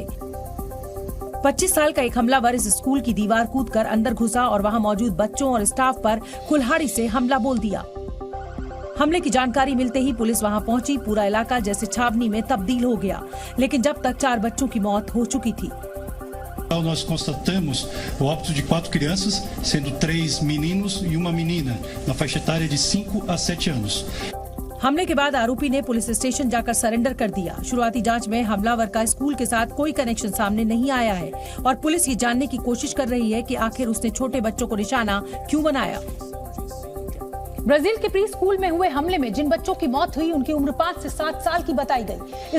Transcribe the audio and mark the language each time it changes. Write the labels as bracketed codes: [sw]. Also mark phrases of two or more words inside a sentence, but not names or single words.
[hi] 25 साल का एक हमलावर इस स्कूल की दीवार कूदकर अंदर घुसा और वहां मौजूद बच्चों और स्टाफ पर कुल्हाड़ी से हमला बोल दिया। हमले की जानकारी मिलते ही पुलिस वहां पहुंची। पूरा इलाका जैसे छावनी में तब्दील हो गया, लेकिन जब तक 4 बच्चों की मौत हो चुकी थी। [pt] Nós constatamos o óbito de 4 crianças, sendo 3 meninos e uma menina, na faixa etária de 5 a 7 anos. [hi] हमले के बाद आरोपी ने [en] police station [hi] जाकर सरेंडर कर दिया। शुरुआती जांच में हमलावर का स्कूल के साथ कोई कनेक्शन सामने नहीं आया है और पुलिस ये जानने की कोशिश कर रही है कि आखिर उसने छोटे बच्चों को निशाना क्यों बनाया। ब्राजील के [en] pre school [hi] में हुए हमले में जिन बच्चों की मौत हुई उनकी उम्र 5 से 7 साल की बताई गई।